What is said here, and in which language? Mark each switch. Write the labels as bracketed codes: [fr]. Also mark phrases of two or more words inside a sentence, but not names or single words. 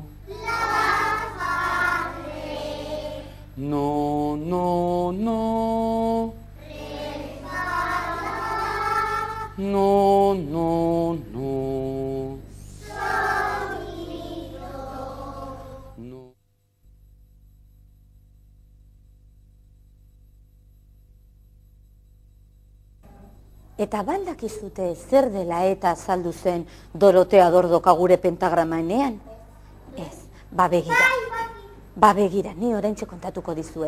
[es] La, fa, re. No, no, no. Re, fa, la. No, no, no. Sol, mi, do. No. [eu] Eta baldakizute zer dela eta azaldu zen Dorotea Dordoka gure pentagramaenean? Ez, begira, ni oraintxe kontatuko dizuet.